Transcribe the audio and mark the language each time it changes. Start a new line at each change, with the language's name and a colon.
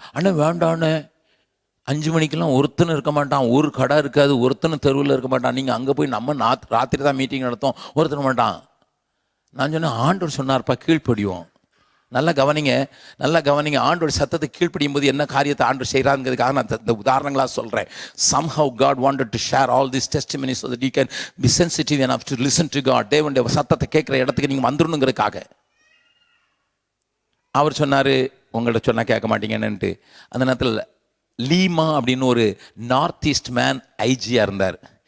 Tamil: அண்ணா வேண்டான்னு, 5 மணிக்கெல்லாம் ஒருத்தனும் இருக்க மாட்டான், ஒரு கடை இருக்காது, ஒருத்தனும் தெருவில் இருக்க மாட்டான், நீங்கள் அங்கே போய் நம்ம ராத்திரி தான் மீட்டிங் நடத்தோம், ஒருத்தன மாட்டான். நான் சொன்னேன், ஆண்டவர் சொன்னார்ப்பா கீழ்ப்படிவோம். நல்லா கவனிங்க, நல்லா கவனிங்க. ஆண்டோட சத்தத்தை கீழ்ப்படியும் போது என்ன காரியத்தை ஆண்டவர் செய்கிறாங்கிறதுக்காக நான் இந்த உதாரணங்களாக சொல்கிறேன்.
English: Somehow God wanted to share all these testimonies so that you can be sensitive enough to listen to God.
Tamil: தேவனுடைய சத்தத்தை கேட்குற இடத்துக்கு நீங்கள் வந்துடணுங்கிறதுக்காக. அவர் சொன்னார், உங்கள்கிட்ட சொன்னால் கேட்க மாட்டீங்கன்னுட்டு. அந்த நேரத்தில் லீமா அப்படின்னு ஒரு நார்த் ஈஸ்ட் மேன் ஐஜியாக இருந்தார்.